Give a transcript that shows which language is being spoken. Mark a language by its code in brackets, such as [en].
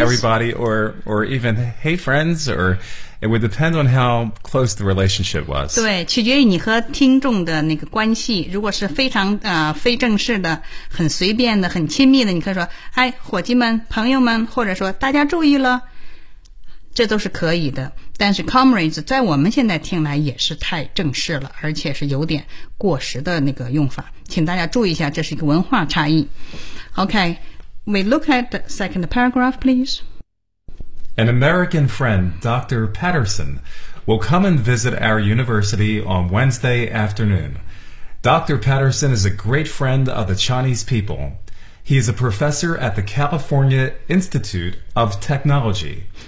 [en] everybody, or even hey, friends, or it would depend on how close the relationship was. [zh] 对，取决于你和听众的那个关系。如果是非常非正式的、很随便的、很亲密的，你可以说“哎，伙计们、朋友们”，或者说“大家注意了”。这都是可以的，但是 comrades 在我们现在听来也是太正式了，而且是有点过时的那个用法，请大家注意一下，这是一个文化差异。 [en] OK，we look at the second paragraph, please. An American friend, Dr. Patterson, will come and visit our university on Wednesday afternoon. Dr. Patterson is a great friend of the Chinese people. He is a professor at the California Institute of Technology.